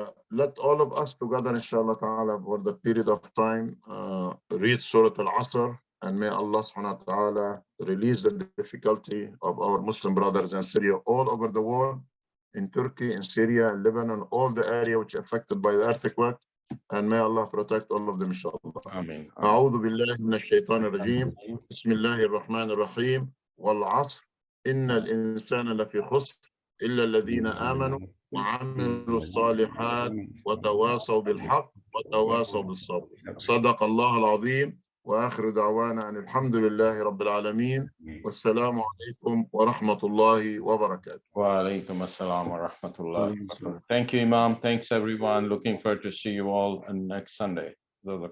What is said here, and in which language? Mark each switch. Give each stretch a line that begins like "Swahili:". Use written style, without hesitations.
English: Let all of us together, inshallah ta'ala, for the period of time, read Surah Al-Asr, and may Allah subhanahu wa ta'ala release the difficulty of our Muslim brothers in Syria all over the world, in Turkey, in Syria, Lebanon, all the area which are affected by the earthquake. And may Allah protect all of them, inshallah. Ameen.
Arabic: أعوذ بالله من الشيطان الرجيم. بسم الله الرحمن الرحيم. والعصر إن الإنسان لفي خسر إلا الذين آمنوا وعملوا الصالحات وتواصوا بالحق وتواصوا بالصبر. صدق الله العظيم. وآخر دعوانا أن الحمد لله رب العالمين والسلام عليكم ورحمة الله وبركاته. Wa alaikum assalam wa rahmatullah.
English: Thank you, Imam. Thanks, everyone. Looking forward to see you all on next Sunday.